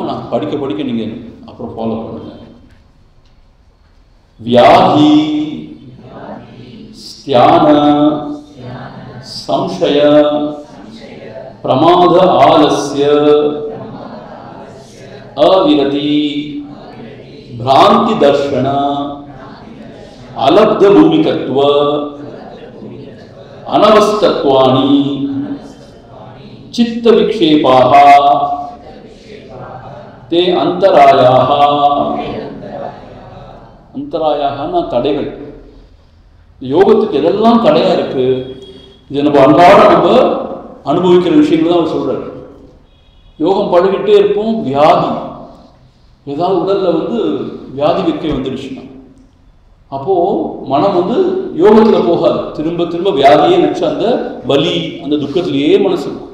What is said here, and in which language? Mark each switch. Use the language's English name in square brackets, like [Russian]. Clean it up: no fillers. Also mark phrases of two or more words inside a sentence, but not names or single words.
[Tamil] நான் படிக்க நீங்க அப்புறம் ஃபாலோ பண்ணுங்க. [Sanskrit] व्याधि स्त्यान संशय प्रमाद आलस्य अविरति भ्रांति दर्शन अलब्ध भूमिकत्व अनवस्थत्वानि चित्त विक्षेपाः ते अंतरायाः. [Tamil] अंतरायाहना தடைகள். யோகத்துக்கு எதெல்லாம் தடையா இருக்கு, இது நம்ம அன்றாட நம்ம அனுபவிக்கிற விஷயங்கள் தான் அவர் சொல்றாரு. யோகம் பழகிட்டே இருப்போம், வியாதி ஏதாவது உடல்ல வியாதி விக்கை வந்துடுச்சுன்னா அப்போ மனம் யோகத்துல போகாது, திரும்ப திரும்ப வியாதியே நினைச்சு அந்த வலி அந்த துக்கத்திலேயே மனசு இருக்கும்.